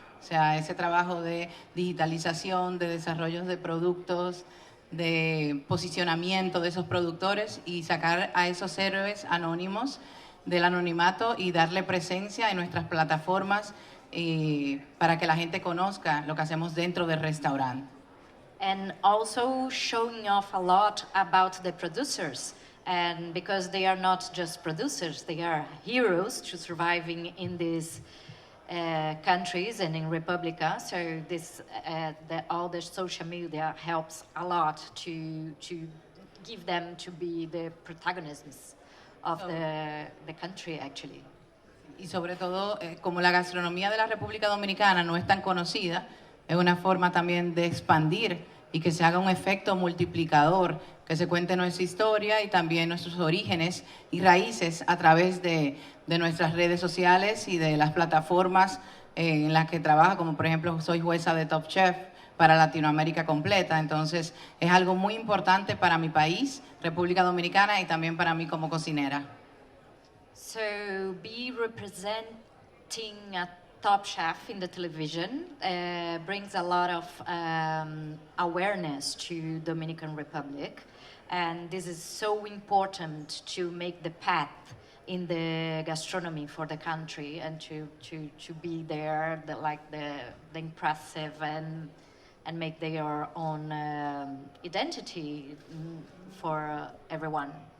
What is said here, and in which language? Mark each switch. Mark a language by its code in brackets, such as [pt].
[es] O sea, ese trabajo de digitalización, de desarrollo de productos, de posicionamiento de esos productores y sacar a esos héroes anónimos del anonimato y darle presencia en nuestras plataformas para que la gente conozca lo que hacemos dentro del restaurante. [en] And also showing off a lot about the producers. And because they are not just producers, they are heroes to surviving in these countries and in Republica. So this, all the social media helps a lot to give them to be the protagonists of the country actually. [es] Y sobre todo, como la gastronomía de la República Dominicana no es tan conocida, es una forma también de expandir y que se haga un efecto multiplicador, que se cuente nuestra historia y también nuestros orígenes y raíces a través de nuestras redes sociales y de las plataformas en las que trabajo, como por ejemplo soy jueza de Top Chef para Latinoamérica completa. Entonces es algo muy importante para mi país, República Dominicana, y también para mí como cocinera. [en] So be representing a top chef in the television brings a lot of awareness to Dominican Republic, and this is so important to make the path in the gastronomy for the country and to be there, the impressive and make their own identity for everyone.